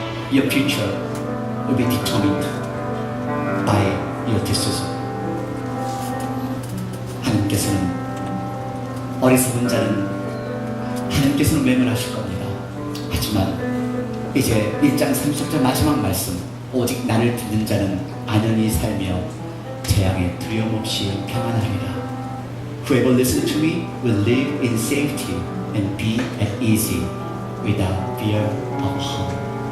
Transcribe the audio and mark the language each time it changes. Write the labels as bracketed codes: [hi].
[en] your future will be determined by your decision. [ko] 하나님께서는 어리석은 자는 하나님께서는 외면하실 겁니다. 하지만 이제 1장 30절 마지막 말씀, 오직 나를 듣는 자는 안연히 살며 재앙에 두려움 없이 평안하리라. [en] Whoever listens to me will live in safety and be at ease without fear of harm.